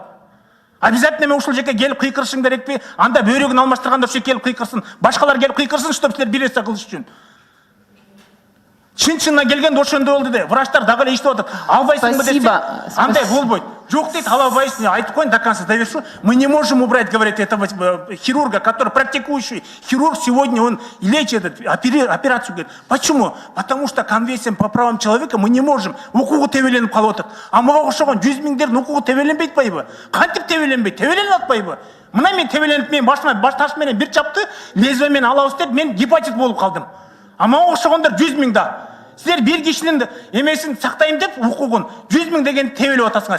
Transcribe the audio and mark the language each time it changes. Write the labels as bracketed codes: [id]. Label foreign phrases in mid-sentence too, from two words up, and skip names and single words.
[ky] Обязательно мен ушул жерге келип кыйкырышың керекпи? Анда бөйрөгүн алмаштырганда ошо келип кыйкырсын. Башкалар келип кыйкырсын, чтоб силер бир нерсе кылыш үчүн. Чын-чынына келгенде ошондой болду де. Врачтар дагы эле иштеп атат. Албайсыңбы десе, андай болбойт. Жок дейт, ала албайсың. Айтып коюн, [ru] до конца довершу. Мы не можем убрать, говорит, этого хирурга, который практикующий хирург. Сегодня он лечит, операцию говорит. Почему? Потому что конвенциям по правам человека мы не можем. [ky] Укугу тебеленип калып атат. А мага окшогон 100 000дердин укугу тебеленбейт атпайбы? Кантип тебеленбейт? Тебеленип атпайбы? Мына мен тебеленип, мен башыма баш таш менен бир чапты, лезвие менен алабыз деп, мен гепатит болуп калдым. А мага окшогондор 100 000 да. Силер бир кишинин эмесин сактайм деп укугун 100 000 деген тебелеп атасыңар.